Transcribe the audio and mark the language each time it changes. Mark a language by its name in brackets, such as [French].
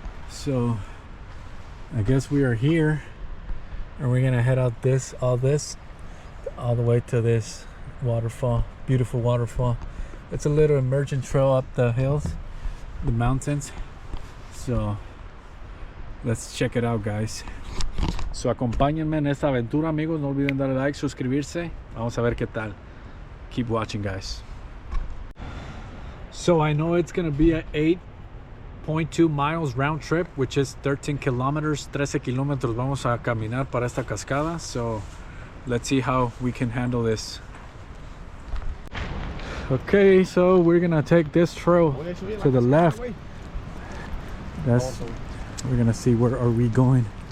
[English] So I guess we are here, and we're gonna head out all the way to this waterfall, beautiful waterfall. It's a little emergent trail up the hills, the mountains. So let's check it out, guys. [Spanish] So acompáñenme en esta aventura, amigos. No olviden darle like, suscribirse. Vamos a ver qué tal. [English] Keep watching, guys. So I know it's gonna be a 8.2 miles round trip, which is 13 kilometers. [Spanish] 13 kilómetros vamos a caminar para esta cascada. [English] So let's see how we can handle this. Okay, so we're gonna take this trail to the left. We're gonna see where are we going.